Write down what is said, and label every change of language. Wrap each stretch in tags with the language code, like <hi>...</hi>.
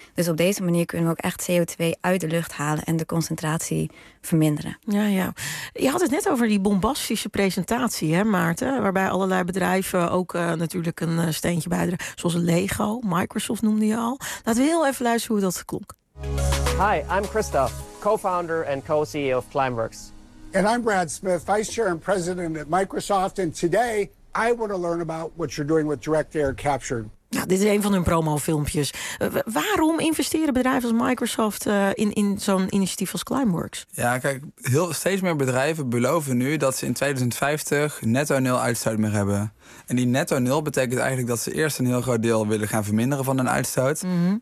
<nl>Dus op deze manier kunnen we ook echt CO2 uit de lucht halen en de concentratie verminderen. Ja, ja. Je had het net over die bombastische presentatie, hè, Maarten, waarbij allerlei bedrijven ook natuurlijk een steentje bijdragen, zoals Lego, Microsoft noemde je al. Laten we heel even luisteren hoe dat klonk.</nl> <en>Hi, I'm Christoph, co-founder and co-CEO of Climeworks. And I'm Brad Smith, vice chair and president at Microsoft. And today I want to learn about what you're doing with Direct Air Capture.</en> <nl>Ja, dit is een van hun promofilmpjes. Waarom investeren bedrijven als Microsoft in zo'n initiatief als Climeworks? Ja, kijk, steeds meer bedrijven beloven nu dat ze in 2050 netto nul uitstoot meer hebben. En die netto nul betekent eigenlijk dat ze eerst een heel groot deel willen gaan verminderen van hun uitstoot. Mm-hmm.</nl>